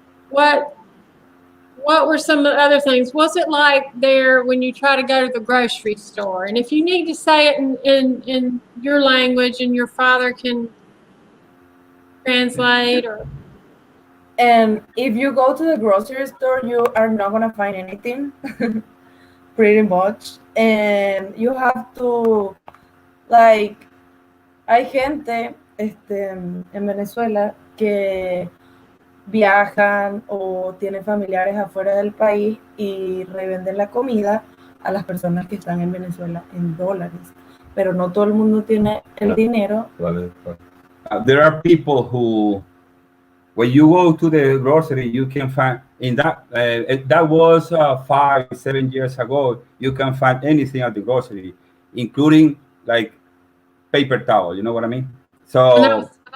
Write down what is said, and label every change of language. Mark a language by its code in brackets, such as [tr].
[en] What what were some of the other things? What's it like there when you try to go to the grocery store? And if you need to say it in your language and your father can translate, or And if you go to the grocery store, you are not gonna find anything, pretty much. And you have to, like, [es] hay gente, en Venezuela que viajan o tienen familiares afuera del país y revenden la comida a las personas que están en Venezuela en dólares. Pero no todo el mundo tiene el dinero. [en] There are people who, when you go to the grocery, you can find in that was 5 7 years ago. You can find anything at the grocery, including like paper towel. You know what I mean?